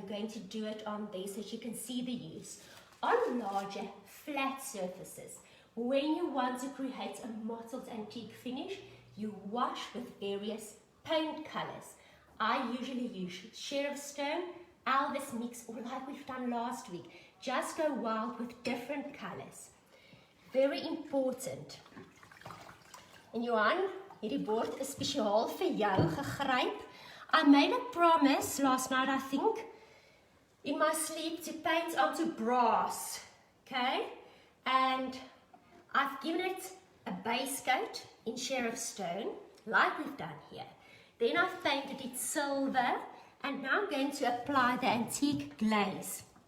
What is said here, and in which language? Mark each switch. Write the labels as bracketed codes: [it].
[en] We're going to do it on there so you can see the use. On larger, flat surfaces, when you want to create a mottled antique finish, you wash with various paint colors, I usually use Sheriff Stone, Elvis Mix, or like we've done last week. Just go wild with different colors. Very important. [af] En Johan, hierdie bord is spesiaal vir jou gegryp. [en] I made a promise last night, I think, in my sleep to paint onto brass, okay? And I've given it a base coat in Sheriff Stone, like we've done here. Then I've painted it silver, and now I'm going to apply the antique glaze.